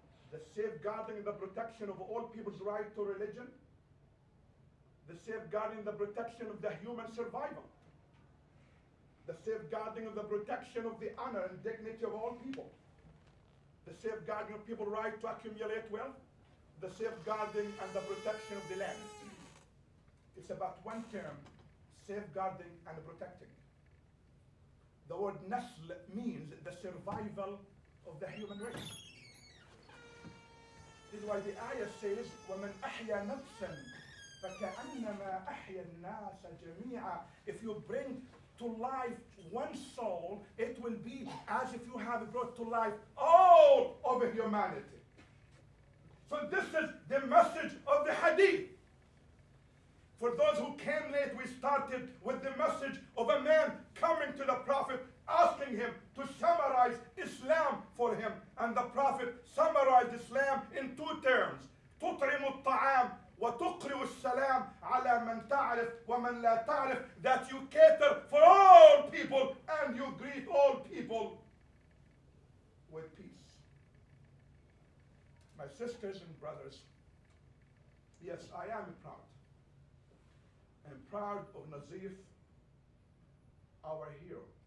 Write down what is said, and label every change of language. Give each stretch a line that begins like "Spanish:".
English: The safeguarding and the protection of all people's right to religion, the safeguarding, the protection of the human survival, the safeguarding of the protection of the honor and dignity of all people, the safeguarding of people's right to accumulate wealth, the safeguarding and the protection of the land. It's about one term, safeguarding and protecting. The word nasl means the survival of the human race. This is why the ayah says,
Arabic: وَمَنْ أَحْيَا نَفْسًا فَكَأَنَّمَا أَحْيَا النَّاسَ جَمِيعًا.
English: If you bring to life one soul, it will be as if you have brought to life all of humanity. So this is the message of the hadith. For those who came late, we started with the message of a man coming to the Prophet, asking him to summarize Islam for him. And the Prophet summarized Islam in 2 terms.
Arabic: تطعم الطعام وتقرئ السلام على من تعرف ومن لا تعرف.
English: That you cater for all people and you greet all people with peace. My sisters and brothers, yes, I am proud. I'm proud of Nazif, our hero.